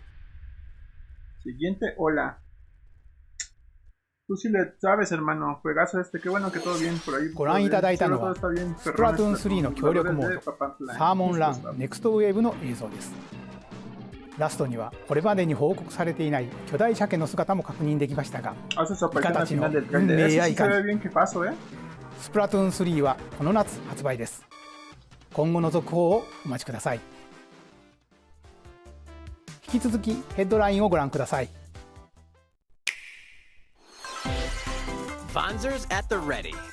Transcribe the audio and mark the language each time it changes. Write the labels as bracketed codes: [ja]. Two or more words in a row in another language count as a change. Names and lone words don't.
[es] Siguiente, hola. Tú sí le sabes, hermano. Juegazo este. Qué bueno que todo bien por ahí. [ja] ご覧いただいたのは [es] todo está bien. [ja] スプラトゥーン3の協力モードサーモンランネクストウェーブの映像です。ラストにはこれまでに報告されていない巨大鮭の姿も確認できましたが、イカたちの運命やいかに。スプラトゥーン3はこの夏発売です。今後の続報をお待ちください。引き続きヘッドラインをご覧ください。 [en] Bonzers at the ready.